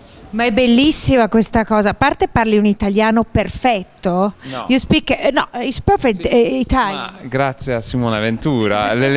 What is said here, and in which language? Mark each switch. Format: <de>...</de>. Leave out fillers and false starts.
<it>Ma è bellissima questa cosa. A parte parli un italiano perfetto. No.</it> <en>You speak it's perfect Italian.</en> <it>Ma grazie a Simona Ventura.</it>